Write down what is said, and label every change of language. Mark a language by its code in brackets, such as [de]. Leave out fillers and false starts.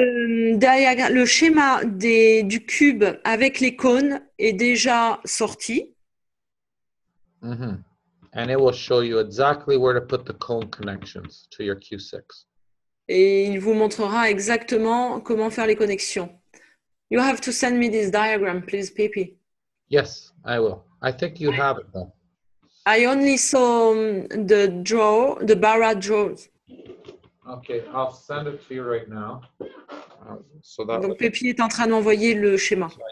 [fr] Le schéma du cube avec les cônes est déjà sorti. Mm-hmm. [en] And it will show you exactly where to put the cone connections to your Q6. [fr] Et il vous montrera exactement comment faire les connexions. [en] You have to send me this diagram, please, Pepe. Yes, I will. I think you have it though. I only saw the Barra drawers. Okay, I'll send it to you right now. So that [fr] Donc, Pepe est en train d'envoyer le schéma.